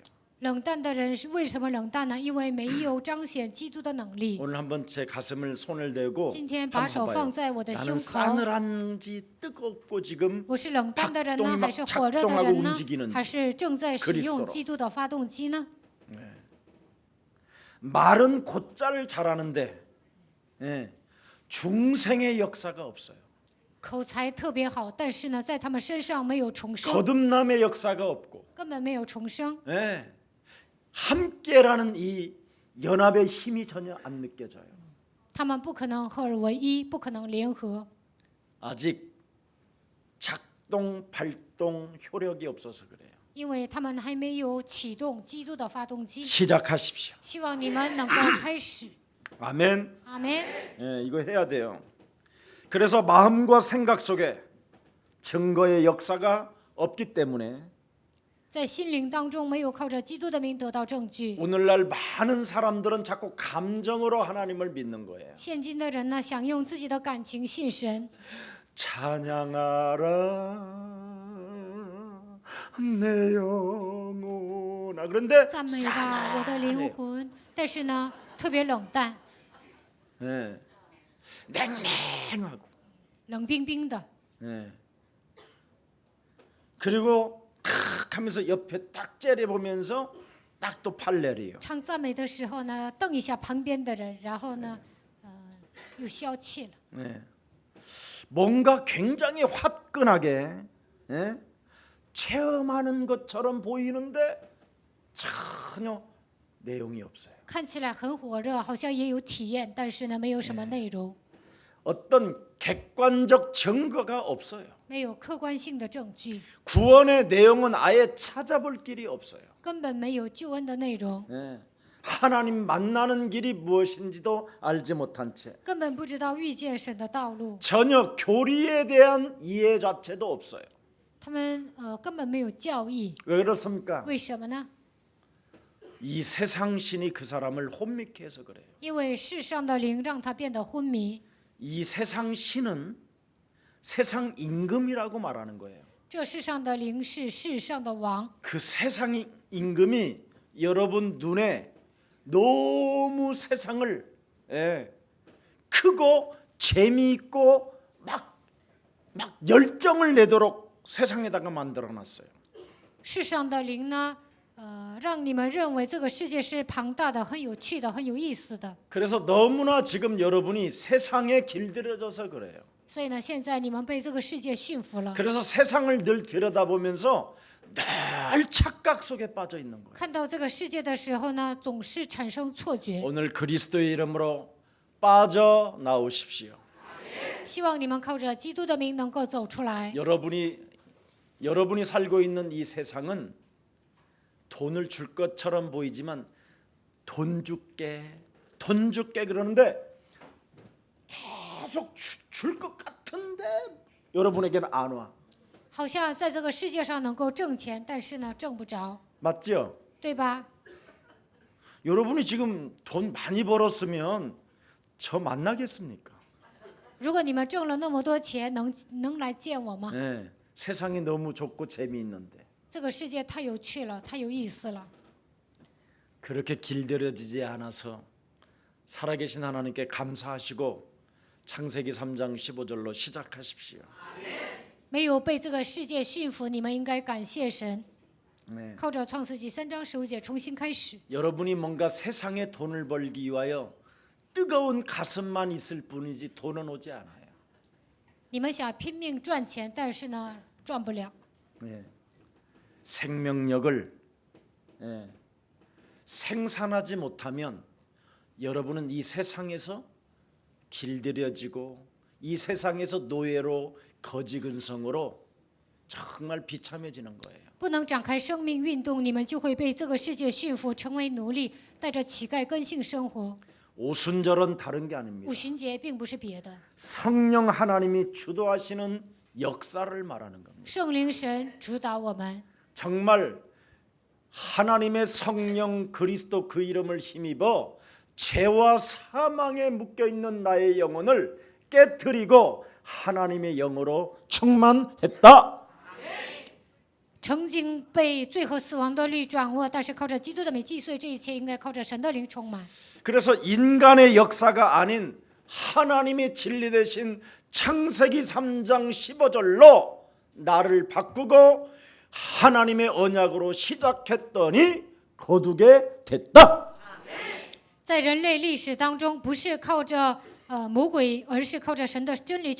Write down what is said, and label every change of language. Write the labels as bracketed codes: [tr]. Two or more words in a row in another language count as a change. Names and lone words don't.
[zh] 冷淡的人是为什么冷淡呢？因为没有彰显基督的能力。 [ko] 오늘 한번 제 가슴을 손을 대고 [zh] 今天把手 [ko] 한번 [zh] 放 [ko] 봐봐요. [zh] 在我的 [ko] 나는 [zh] 胸口， [ko] 싸늘한지 뜨겁고 지금 [zh] 我是冷淡的人 [ko] 작동이 [zh] 呢， [ko] 막 [zh] 还是火热的 [ko] 작동하고 [zh] 人呢？ [ko] 움직이는지 [zh] 还是正在使 [ko] 그리스도로 [zh] 用基督的发动机呢？ [ko] 말은 곧잘 잘하는데 예, 중생의 역사가 없어요. [zh] 口才特别好，但是呢，在他们身上没有重生， [ko] 거듭남의 역사가 없고 [zh] 根本没有重生。 [ko] 예, 함께라는 이 연합의 힘이 전혀 안 느껴져요. [zh] 他们不可能合而为一，不可能联合， [ko] 아직 작동, 발동, 효력이 없어서 그래요. [zh] 因为他们还没有启动基督的发动机。 [ko] 시작하십시오. [zh] 希望你们能够开始。 [ko] 아멘. [zh] 阿门。 [ko] 예, 이거 해야 돼요. 그래서 마음과 생각 속에 증거의 역사가 없기 때문에 [zh] 在心灵当中没有靠着基督的名得到证据。 [ko] 오늘날 많은 사람들은 자꾸 감정으로 하나님을 믿는 거예요. [zh] 现今的人呢，想用自己的感情信神， [ko] 찬양하라 내 영혼아. 그런데 [zh] 赞美吧我的灵魂。但是呢，特别冷淡， [ko] 예, 냉랭하고 [zh] 冷冰冰的。 [ko] 예. 그리고 탁 하면서 옆에 딱 째려보면서 딱 또 팔레리요. [zh] 唱赞美的时候呢，瞪一下旁边的人，然后呢，又消气了。 [ko] 예. 뭔가 굉장히 화끈하게 예? 체험하는 것처럼 보이는데 전혀 내용이 없어요. [zh] 看起来很火热，好像也有体验，但是呢，没有什么内容， [ko] 어떤 객관적 증거가 없어요. [zh] 没有客观性的证据， [ko] 구원의 내용은 아예 찾아볼 길이 없어요. [zh] 根本没有救恩的内容， [ko] 예. 하나님 만나는 길이 무엇인지도 알지 못한 채 [zh] 根本不知道遇见神的道路， [ko] 전혀 교리에 대한 이해 자체도 없어요. [zh] 他们根本没有教义， [ko] 왜 그렇습니까? [zh] 为什么呢？ [ko] 이 세상 신이 그 사람을 혼미케 해서 그래요. [zh] 因为世上的灵让他变得昏迷， [ko] 이 세상 신은 세상 임금이라고 말하는 거예요. [zh] 这世上的灵是世上的王， [ko] 그 세상 임금이 여러분 눈에 너무 세상을 크고 재미있고 막 열정을 내도록 세상에다가 만들어놨어요. [zh] 世上的灵呢，让你们认为这个世界是庞大的、很有趣的、很有意思的。 [ko] 그래서 너무나 지금 여러분이 세상에 길들여져서 그래요. [zh] 所以呢，现在你们被这个世界驯服了， [ko] 그래서 세상을 늘 들여다보면서 늘 착각 속에 빠져 있는 거예요. [zh] 看到这个世界的时候呢，总是产生错觉。 [ko] 오늘 그리스도의 이름으로 빠져나오십시오. [zh] 希望你们靠着基督的名能够走出来。 [ko] 여러분이 살고 있는 이 세상은 돈을 줄 것처럼 보이지만 돈 줄게 그러는데 계속 줄 것 같은데 여러분에게는 안 와. [zh] 好像在这个世界上能够挣钱，但是呢，挣不着， [ko] 맞죠? [zh] 对吧？ [ko] 여러분이 지금 돈 많이 벌었으면 저 만나겠습니까? [zh] 如果你们挣了那么多钱，能来见我吗？ [ko] 네, 세상이 너무 좋고 재미있는데 [zh] 这个世界太有趣了，太有意思了。 [ko] 그렇게 길들여지지 않아서 살아계신 하나님께 감사하시고 창세기 3장 15절로 시작하십시오. [zh] 没有被这个世界驯服，你们应该感谢神， [ko] 네. [zh] 靠着创世纪3章15节重新开始。 [ko] 여러분이 뭔가 세상에 돈을 벌기 위하여 뜨거운 가슴만 있을 뿐이지 돈은 오지 않아요. [zh] 你们想拼命赚钱，但是呢，赚不了。 [ko] 네. 생명력을 생산하지 못하면 여러분은 이 세상에서 길들여지고 이 세상에서 노예로 거지근성으로 정말 비참해지는 거예요. [zh] 不能展开生命运动，你们就会被这个世界驯服，成为奴隶，带着乞丐根性生活。 [ko] 오순절은 다른 게 아닙니다. [zh] 五旬节并不是别的， [ko] 성령 하나님이 주도하시는 역사를 말하는 겁니다. [zh] 圣灵神主导我们， [ko] 정말 하나님의 성령 그리스도 그 이름을 힘입어 죄와 사망에 묶여있는 나의 영혼을 깨트리고 하나님의 영으로 충만했다. [zh] 曾经被罪和死亡的律掌握，但是靠着基督的美击碎这一切，应该靠着神的灵充满。 [ko] 그래서 인간의 역사가 아닌 하나님의 진리 대신 창세기 3장 15절로 나를 바꾸고 하나님의 언약으로 시작했더니 거두게 됐다. [zh] 在人类历史当中，不是靠着魔鬼，而是靠着神的真理。